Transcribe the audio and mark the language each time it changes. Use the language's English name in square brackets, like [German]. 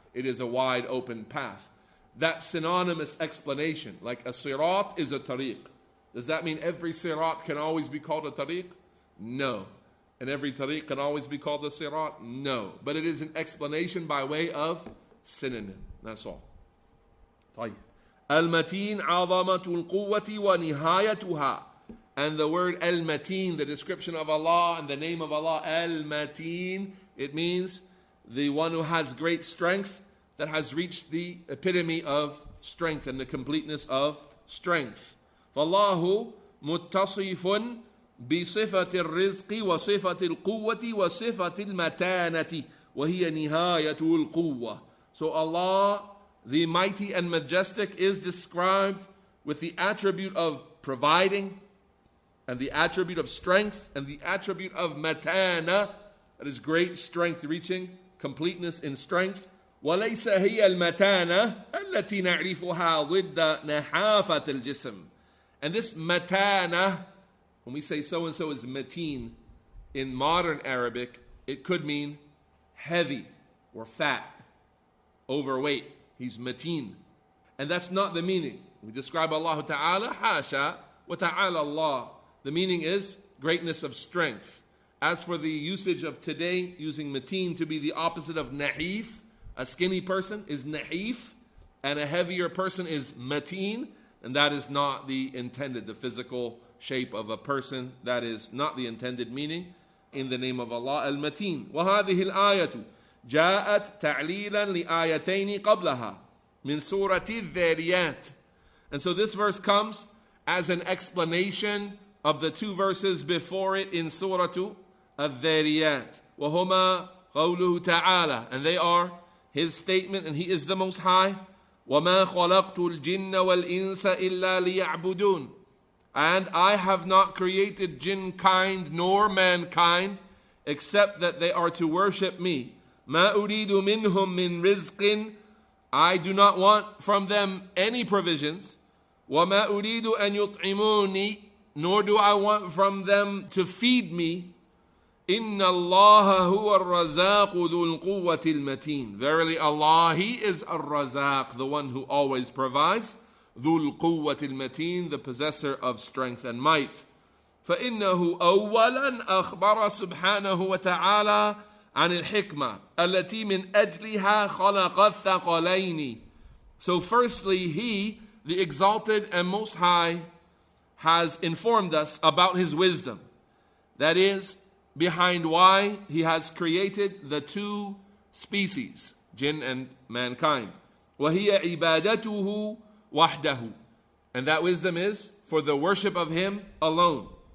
[English] It is a wide open path. That synonymous explanation, like a sirat is a tariq. Does that mean every sirat can always be called a tariq? No. And every tariq can always be called a sirat? No. But it is an explanation by way of synonym. That's all. [Arabic] طيب. Al-mateen عظمة القوة ونهايتها. [English] And the word al-mateen, the description of Allah and the name of Allah, al-mateen, it means the one who has great strength, that has reached the epitome of strength and the completeness of strength. [Arabic] فَاللَّهُ مُتَّصِفٌ بصفة الرزق وصفة القوة وصفة المتانة وهي نهاية القوة. [English] So Allah, the mighty and majestic, is described with the attribute of providing and the attribute of strength and the attribute of matana, that is great strength, reaching completeness in strength. [Arabic] وليس هي المتانة التي نعرفها ضد نحافة الجسم. [English] And this matana, when we say so-and-so is mateen, in modern Arabic, it could mean heavy or fat, overweight. He's mateen. And that's not the meaning. We describe Allah Ta'ala, [Arabic] hasha wa ta'ala Allah. [English] The meaning is greatness of strength. As for the usage of today, using mateen to be the opposite of nahif, a skinny person is nahif, and a heavier person is mateen, and that is not the intended, the physical shape of a person. That is not the intended meaning in the name of Allah. Al-Mateen. [Arabic] وَهَذِهِ الْآيَةُ جَاءَتْ تَعْلِيلًا لِآيَتَيْنِ قَبْلَهَا مِنْ سُورَةِ الذَّارِيَاتِ. [English] And so this verse comes as an explanation of the two verses before it in Surah Al-Dhariyat. [Arabic] وَهُمَا قَوْلُهُ تَعَالَى, [English] and they are his statement, and he is the Most High. [Arabic] وَمَا خَلَقْتُ الْجِنَّ وَالْإِنسَ إِلَّا لِيَعْبُدُونَ, [English] and I have not created jinn kind nor mankind except that they are to worship me. [Arabic] مَا أُرِيدُ مِنْهُم مِّن رِزْقٍ, [English] I do not want from them any provisions. [Arabic] وَمَا أُرِيدُ أَن يُطْعِمُونِي, [English] nor do I want from them to feed me. [Arabic] إِنَّ اللَّهَ هُوَ الرَّزَاقُ ذُو الْقُوَّةِ الْمَتِينَ, [English] verily Allah, He is Ar-Razaq, the one who always provides. [Arabic] ذُو الْقُوَّةِ الْمَتِينَ, [English] the possessor of strength and might. [Arabic] فإنه أولا أخبر سبحانه وتعالى عن الحكمة التي من أجلها خلق الثقلين. [English] So firstly, He, the Exalted and Most High, has informed us about His wisdom. That is, behind why He has created the two species, jinn and mankind. [Arabic] وَهِيَ عِبَادَتُهُ وَحْدَهُ, [English] and that wisdom is for the worship of Him alone.